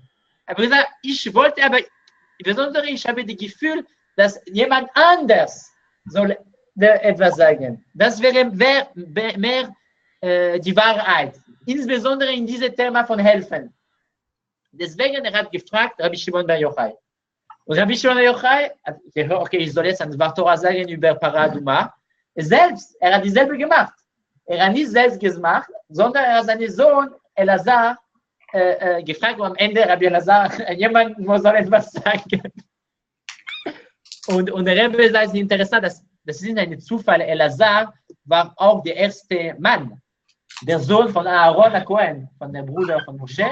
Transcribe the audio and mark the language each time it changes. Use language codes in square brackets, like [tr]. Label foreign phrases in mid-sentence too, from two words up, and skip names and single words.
[de] Aber gesagt, ich wollte aber, insbesondere ich habe das Gefühl, dass jemand anders soll etwas sagen. Das wäre mehr die Wahrheit. Insbesondere in diesem Thema von Helfen. Deswegen er hat gefragt, Rabbi Shimon Bar Yochai. Und Rabbi Shimon Bar Yochai hat gesagt, okay, ich soll jetzt ein [he] דבר תורה [de] sagen über Paraduma. Er hat dieselbe gemacht. Er hat nicht selbst gemacht, sondern er hat seinen Sohn Elazar gefragt, und am Ende Rabbi Elazar, jemand soll etwas sagen. Und der Rebbe sagt, es ist interessant, das ist ein Zufall, Elazar war auch der erste Mann, der Sohn von Aaron HaKohen, von dem Bruder von Moshe.